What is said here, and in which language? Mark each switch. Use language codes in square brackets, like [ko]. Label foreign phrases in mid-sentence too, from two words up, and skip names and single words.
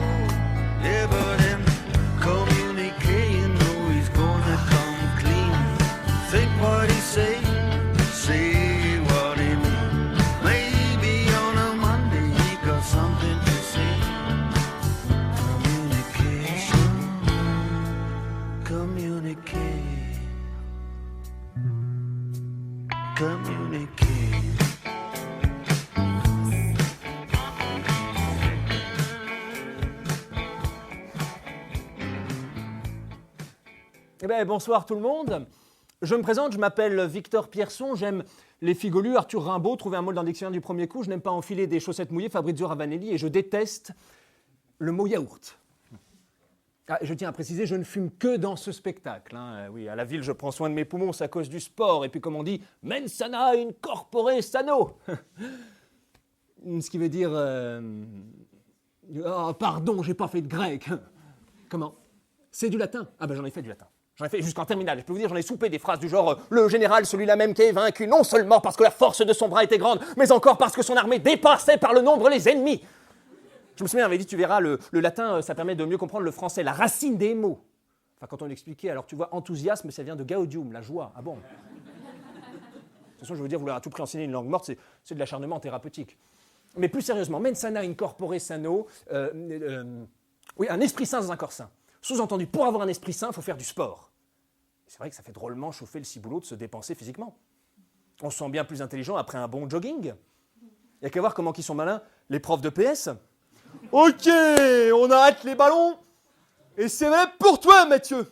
[en] Yeah, but in communicating, no, he's gonna come clean. Think what he say what he mean. Maybe on a Monday he got something to say. Communicate. [fr] Eh bien, bonsoir tout le monde. Je me présente, je m'appelle Victor Pierson, j'aime les figolus, Arthur Rimbaud, trouver un mot dans le dictionnaire du premier coup, je n'aime pas enfiler des chaussettes mouillées, Fabrizio Ravanelli, et je déteste le mot yaourt. Ah, je tiens à préciser, je ne fume que dans ce spectacle. Hein. Oui, à la ville, je prends soin de mes poumons, c'est à cause du sport, et puis comme on dit, [la] mens sana in corpore sano. [fr] Ce qui veut dire... Oh, pardon, j'ai pas fait de grec. Comment? C'est du latin. Ah ben j'en ai fait du latin. J'en ai fait jusqu'en terminale. Je peux vous dire, j'en ai soupé des phrases du genre « Le général, celui-là même qui est vaincu, non seulement parce que la force de son bras était grande, mais encore parce que son armée dépassait par le nombre les ennemis. » Je me souviens, on avait dit, tu verras, le latin, ça permet de mieux comprendre le français, la racine des mots. Enfin, quand on l'expliquait, alors tu vois, enthousiasme, ça vient de gaudium, la joie. Ah bon? De toute façon, je veux dire, vouloir à tout prix enseigner une langue morte, c'est de l'acharnement thérapeutique. Mais plus sérieusement, [la] mens sana in corpore sano, [fr] oui, un esprit sain dans un corps sain. Sous-entendu, pour avoir un esprit sain, il faut faire du sport. C'est vrai que ça fait drôlement chauffer le ciboulot de se dépenser physiquement. On se sent bien plus intelligent après un bon jogging. Il n'y a qu'à voir comment ils sont malins, les profs de PS. Ok, on arrête les ballons. Et c'est même pour toi, Mathieu.